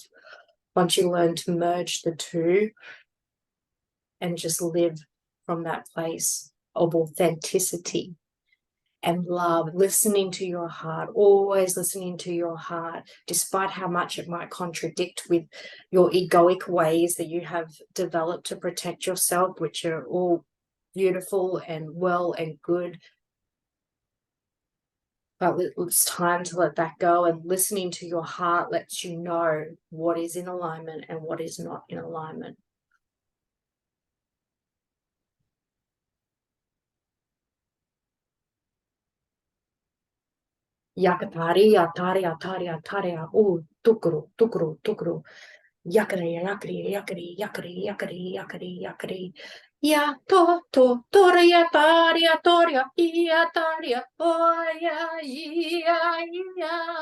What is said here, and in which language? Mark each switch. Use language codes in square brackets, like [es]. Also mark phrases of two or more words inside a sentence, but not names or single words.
[en] Once you learn to merge the two and just live from that place of authenticity and love, listening to your heart, always listening to your heart, despite how much it might contradict with your egoic ways that you have developed to protect yourself, which are all beautiful and well and good. But it's time to let that go, and listening to your heart lets you know what is in alignment and what is not in alignment. Yakatari, atari, atari, atari, oh, tukuru, tukuru, tukuru. Yakari, yakari, yakari, yakari, yakari, yakari, yakari. Ya to, toria, taria, toria, ia, taria, oh, ya.